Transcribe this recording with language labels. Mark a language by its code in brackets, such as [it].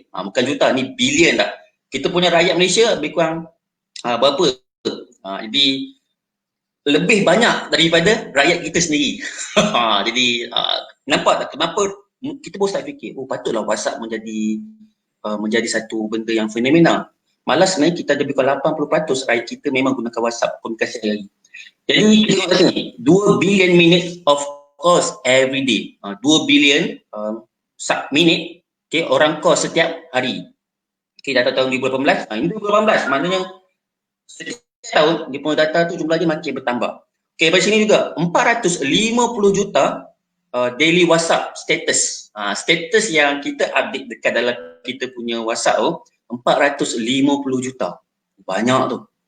[ms] Bukan juta, ni bilion tak. Kita punya rakyat Malaysia lebih kurang berapa? Jadi lebih banyak daripada rakyat kita sendiri. Jadi nampak tak kenapa kita pun start fikir, patutlah WhatsApp menjadi satu benda yang fenomenal. Malah sebenarnya kita ada lebih kurang 80% rakyat kita memang gunakan WhatsApp komunikasi hari. Jadi kita tengok kat sini, [en] 2 billion minutes of calls every day. [ms] 2 billion minit, okay, orang call setiap hari. Okay, data tahun 2018, ini 2018, maknanya setiap tahun dia punya data tu jumlah dia makin bertambah. Okay, dari sini juga 450 juta daily WhatsApp status. Status yang kita update dekat dalam kita punya WhatsApp tu 450 juta. Banyak tu.